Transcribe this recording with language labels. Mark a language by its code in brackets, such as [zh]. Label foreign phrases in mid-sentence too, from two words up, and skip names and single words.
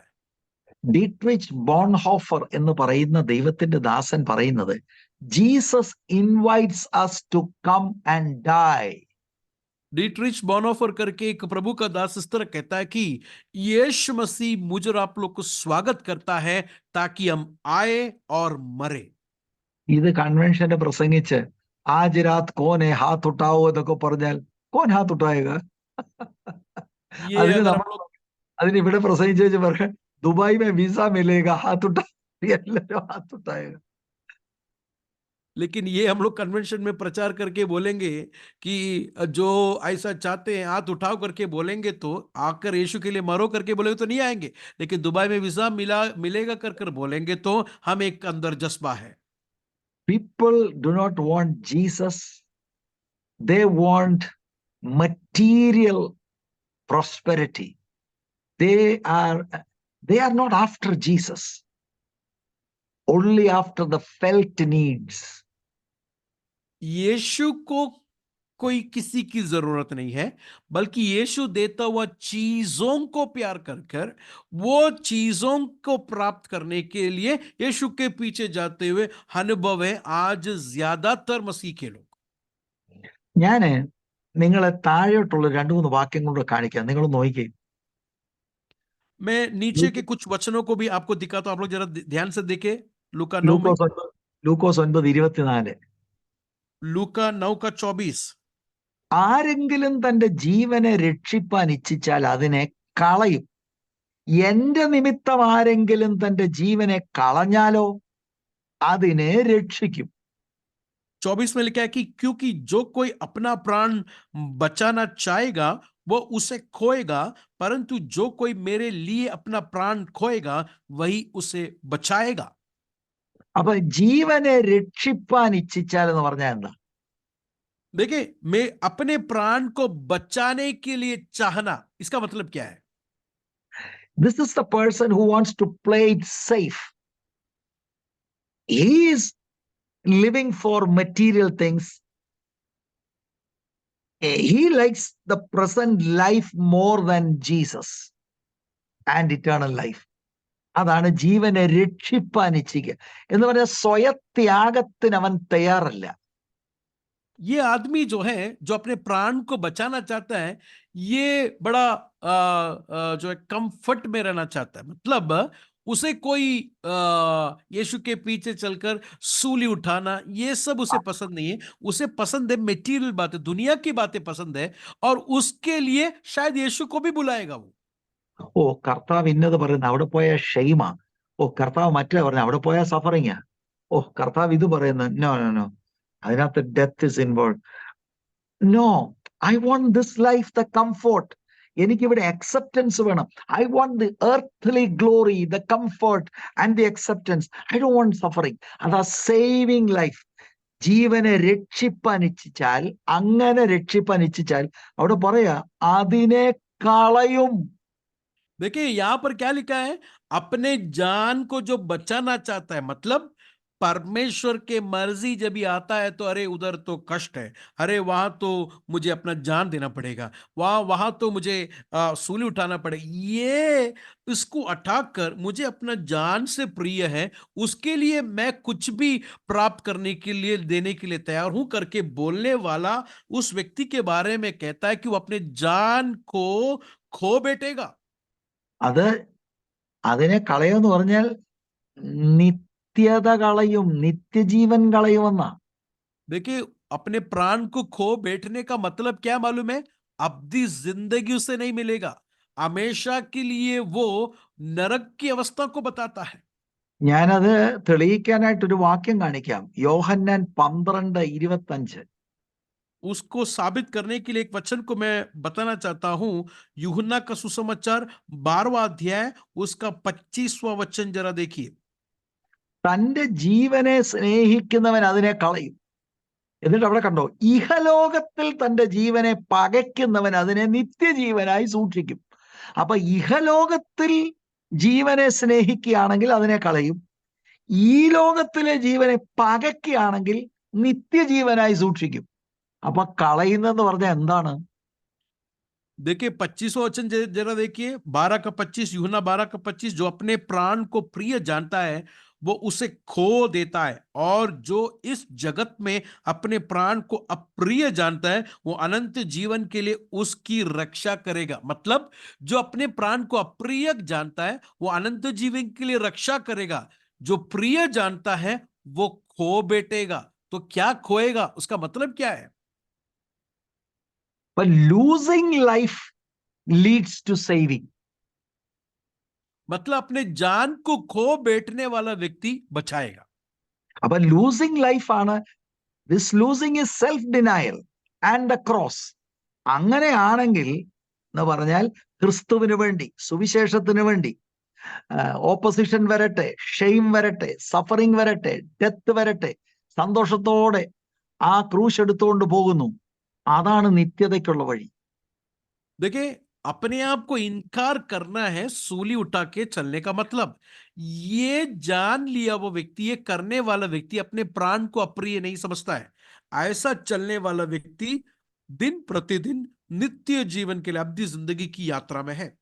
[ml] ഡീട്രിച്ച് ബോൺഹോഫർ എന്ന് പറയുന്ന ദൈവത്തിന്റെ ദാസൻ പറയുന്നത്, [en] Jesus invites us to come and die. [hi] डीट्रिच बॉनहोफर करके एक प्रभु का दास इस तरह कहता है कि यीशु मसीह मुझे और आप लोग को स्वागत करता है ताकि हम आए और मरे। [ml] ഇത് കൺവെൻഷന് പ്രസംഗിച്ച് [hi] आज रात कौन हाथ उठाओ [ml] എന്നൊക്കെ പറഞ്ഞാൽ [hi] कौन हाथ [ml] ഉട്ടായക? [hi] ये [ml] അതിന് [hi] अगर [ml] നമ്മൾ [hi] हम लोग [ml] അതിന് ഇവിടെ പ്രസംഗിച്ചു വെച്ച് പറയാം, [hi] दुबई में वीज़ा मिलेगा हाथ उठा, [ml] എല്ലാവരും ഹാത്ത് ഉട്ടായക. [hi] लेकिन ये हम लोग कन्वेंशन में प्रचार करके बोलेंगे कि जो ऐसा चाहते हैं हाथ उठाओ करके बोलेंगे तो आकर यीशु के लिए मरो करके बोलेंगे तो नहीं आएंगे, लेकिन दुबई में वीजा मिलेगा कर कर बोलेंगे तो हम एक अंदर जज्बा है। [en] People do not want Jesus. They want material prosperity. They are not after Jesus, only after the felt needs. [hi] यीशु को कोई किसी की जरूरत नहीं है, बल्कि यीशु देता हुआ चीजों को प्यार कर कर वो चीजों को प्राप्त करने के लिए यीशु के पीछे जाते हुए अनुभव है आज ज्यादातर मसीह के लोग। [ml] ഞാന് നിങ്ങളെ താഴോട്ടുള്ള 2-3 വാക്യം കൊണ്ട് കാണിക്കാം, നിങ്ങൾ നോക്കിക്കേ. [hi] मैं नीचे के कुछ वचनों को भी आपको दिखाता हूं, आप लोग जरा ध्यान से देखे। लूका 9 में, [ml] ലൂക്കോസ് 9:24. [hi] लूका 9 का 24। [ml] ആരെങ്കിലും തന്റെ ജീവനെ രക്ഷിപ്പാൻ ഇച്ഛിച്ചാൽ അതിനെ കളയും. എന്റെ നിമിത്തം ആരെങ്കിലും തന്റെ ജീവനെ കളഞ്ഞാലോ അതിനെ രക്ഷിക്കും. [hi] 24 में लिखा है कि क्योंकि जो कोई अपना प्राण बचाना चाहेगा वो उसे खोएगा, परंतु जो कोई मेरे लिए अपना प्राण खोएगा वही उसे बचाएगा। [ml] അപ്പൊ ജീവനെ രക്ഷിപ്പാൻ ഇച്ഛിച്ചാൽ എന്ന് പറഞ്ഞാൽ എന്താ? [hi] देखिए, मैं अपने प्राण को बचाने के लिए चाहना, इसका मतलब क्या है? [en] This is the person who wants to play it safe. He is living for material things. He likes the present life more than Jesus and eternal life. [ml] അതാണ് ജീവനെ രക്ഷിപ്പാൻ ഇച്ഛിക്കുക എന്ന് പറഞ്ഞാൽ സ്വയത്യാഗത്തിന് അവൻ തയ്യാറല്ല. [hi] ये आदमी जो है, जो अपने प्राण को बचाना चाहता है, ये बड़ा जो है कंफर्ट में रहना चाहता है। मतलब उसे कोई यीशु के पीछे चलकर सूली उठाना, ये सब उसे पसंद नहीं है। उसे पसंद है मेटीरियल बातें, दुनिया की बातें पसंद है, और उसके लिए शायद यीशु को भी बुलाएगा वो। [ml] ഓ കർത്താവ് ഇന്നത് പറയുന്ന അവിടെ പോയ ഷെയ്മാ, ഓ കർത്താവ് മറ്റേ പറഞ്ഞ അവിടെ പോയ സഫറിങ്ങാ, ഓ കർത്താവ് ഇത് പറയുന്ന [en] no no no, [ml] അതിനകത്ത് [en] death is involve. No, I want this life the comfort. [ml] എനിക്കിവിടെ അക്സെപ്റ്റൻസ് വേണം. [en] I want the earthly glory, the comfort and the acceptance. I don't want suffering. [ml] അതാ [en] saving life. [ml] ജീവനെ രക്ഷിപ്പാൻ ഇച്ഛിച്ചാൽ, അങ്ങനെ രക്ഷിപ്പാൻ ഇച്ഛിച്ചാൽ അവിടെ പറയാ അതിനെ കളയും. [hi] देखिए यहां पर क्या लिखा है, अपने जान को जो बचाना चाहता है, मतलब परमेश्वर के मर्जी जब भी आता है तो अरे उधर तो कष्ट है, अरे वहां तो मुझे अपना जान देना पड़ेगा, वहां तो मुझे सूली उठाना पड़ेगा, ये इसको अटैक कर मुझे अपना जान से प्रिय है, उसके लिए मैं कुछ भी प्राप्त करने के लिए, देने के लिए तैयार हूं करके बोलने वाला उस व्यक्ति के बारे में कहता है कि वो अपने जान को खो बैठेगा। [ml] അത് അതിനെ കളയുമെന്ന് പറഞ്ഞാൽ നിത്യത കളയും, നിത്യജീവൻ കളയുമെന്നാ. [hi] देखिए, अपने प्राण को खो बैठने का मतलब क्या मालूम है? अब्दी जिंदगी उसे नहीं मिलेगा, हमेशा के लिए वो नरक की अवस्था को बताता है। [ml] ഞാനത് തെളിയിക്കാനായിട്ടൊരു വാക്യം കാണിക്കാം. യോഹന്നാൻ 12:25. [hi] उसको साबित करने के लिए एक वचन को मैं बताना चाहता हूं। यूहन्ना का सुसमाचार 12वां अध्याय उसका 25वां वचन जरा देखिए। [ml] തന്റെ ജീവനെ സ്നേഹിക്കുന്നവൻ അതിനെ കളയും. എന്നിട്ട് അവിടെ കണ്ടോ, ഇഹലോകത്തിൽ തന്റെ ജീവനെ പകയ്ക്കുന്നവൻ അതിനെ നിത്യജീവനായി സൂക്ഷിക്കും. അപ്പൊ ഇഹലോകത്തിൽ ജീവനെ സ്നേഹിക്കുകയാണെങ്കിൽ അതിനെ കളയും, ഈ ലോകത്തിലെ ജീവനെ പകയ്ക്കുകയാണെങ്കിൽ നിത്യജീവനായി സൂക്ഷിക്കും. അപ്പൊ കളയുന്നെന്ന് പറഞ്ഞാൽ എന്താണ്? [hi] देखिए 25वां वचन जरा देखिए, 12 का 25, यूहन्ना 12 का 25, जो अपने प्राण को प्रिय जानता है वो उसे खो देता है, और जो इस जगत में अपने प्राण को अप्रिय जानता है वो अनंत जीवन के लिए उसकी रक्षा करेगा। मतलब जो अपने प्राण को अप्रिय जानता है वो अनंत जीवन के लिए रक्षा करेगा, जो प्रिय जानता है वो खो बैठेगा। तो क्या खोएगा, उसका मतलब क्या है? [en] But losing life leads to saving. [hi] मतलब अपने जान को खो बैठने वाला व्यक्ति बचाएगा। [ml] അപ്പൊ [en] losing life [ml] ആണ്. [en] This losing is self denial and the cross. [ml] അങ്ങനെയാണെങ്കിൽ എന്ന് പറഞ്ഞാൽ ക്രിസ്തുവിന് വേണ്ടി, സുവിശേഷത്തിന് വേണ്ടി ഓപ്പോസിഷൻ വരട്ടെ, ഷെയിം വരട്ടെ, സഫറിങ് വരട്ടെ, ഡെത്ത് വരട്ടെ, സന്തോഷത്തോടെ ആ ക്രൂശ് എടുത്തുകൊണ്ട് പോകുന്നു. അതാണ് നിത്യതയ്ക്കുള്ള വഴി. [hi] देखिए, अपने आप को इनकार करना है सूली उठा के चलने का मतलब। ये जान लिया वो व्यक्ति, ये करने वाला व्यक्ति अपने प्राण को अप्रिय नहीं समझता है। ऐसा चलने वाला व्यक्ति दिन प्रतिदिन नित्य जीवन के लिए, अब्दी जिंदगी की यात्रा में है।